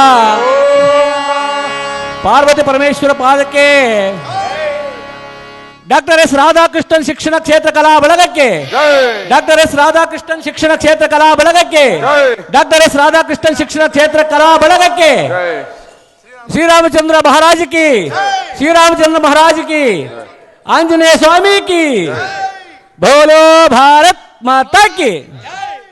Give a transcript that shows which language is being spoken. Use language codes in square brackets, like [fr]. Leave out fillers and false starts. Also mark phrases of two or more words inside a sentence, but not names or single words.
[kn] ಪಾರ್ವತಿ ಪರಮೇಶ್ವರ ಪಾದಕ್ಕೆ ಡಾಕ್ಟರ್ ಎಸ್ ರಾಧಾಕೃಷ್ಣನ್ ಶಿಕ್ಷಣ ಕ್ಷೇತ್ರ ಕಲಾ ಬಳಗಕ್ಕೆ, ಜೈ ಡಾಕ್ಟರ್ ಎಸ್ ರಾಧಾಕೃಷ್ಣನ್ ಶಿಕ್ಷಣ ಕ್ಷೇತ್ರ ಕಲಾ ಬಳಗಕ್ಕೆ, ಜೈ ಡಾಕ್ಟರ್ ಎಸ್ ರಾಧಾಕೃಷ್ಣನ್ ಶಿಕ್ಷಣ ಕ್ಷೇತ್ರ ಕಲಾ ಬಳಗಕ್ಕೆ, ಜೈ [hi] ಶ್ರೀರಾಮಚಂದ್ರ महाराज की, श्रीरामचंद्र महाराज की, आंजनेय स्वामी की, बोलो भारत माता की।